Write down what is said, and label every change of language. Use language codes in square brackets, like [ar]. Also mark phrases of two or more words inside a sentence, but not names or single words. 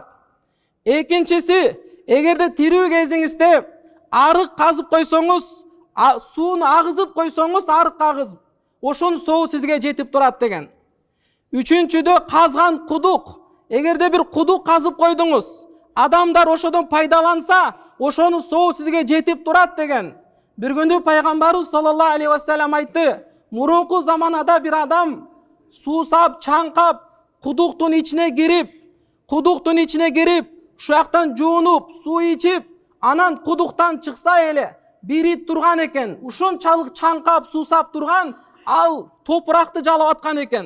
[ky] Экинчиси, эгерде тирүү кезиңизде арык казып койсоңуз, сууну агызып койсоңуз, арык агызып, ошонун сообу сизге жетип турат деген. Үчүнчүдө, казган кудук. Эгерде бир кудук казып койдуңуз, адамдар ошодон пайдаланса, ошонун сообу сизге жетип турат деген. Бир күндү Пайгамбарыбыз [ar] صلى الله عليه وسلم [ky] айтты, мурунку заманада бир адам суусап, чаңкап, кудуктун ичине кирип, ушактан жуунуп, суу ичип, анан кудуктан чыкса эле бир ит турган экен. Ушунчалык чаңкап, суусап турган, ал топуракты жалап аткан экен.